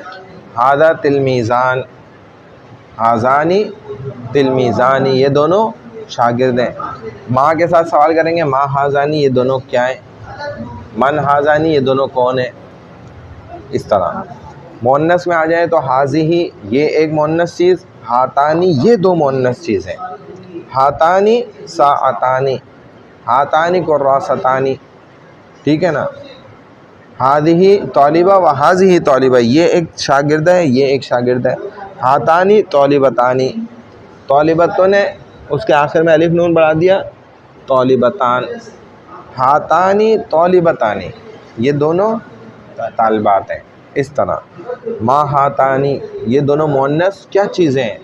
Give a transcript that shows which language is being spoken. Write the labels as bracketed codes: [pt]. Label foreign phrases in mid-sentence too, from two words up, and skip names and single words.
[ar] هذا تلميذان، هذان تلميذان, [hi] ये दोनों शागिर्द हैं। माँ के साथ सवाल करेंगे, [ar] ما هذان, [hi] ये दोनों क्या हैं? [ar] من هذان, [hi] ये दोनों कौन है? इस तरह। मोन्नस में आ जाए तो हाज़िही, ये एक मोन्नस चीज़, हातानी, ये दो मोन्नस चीज़ हैं। [ar] هاتان ساعتان، هاتان كراستان, [hi] ठीक है ना। [ar] هذه طالبة وهذه طالبة, [hi] ये एक शागिर्द है, ये एक शागिर्द है। [ar] هاتان طالبتان, [hi] तौलिबतुन है, उसके आखिर में अलिफ नून बढ़ा दिया, तौलिबतान। [ar] هاتان طالبتان, [hi] ये दोनों तालिबात हैं। इस तरह [ar] ما هاتان, [hi] ये दोनों मुअन्नस क्या चीज़ें हैं।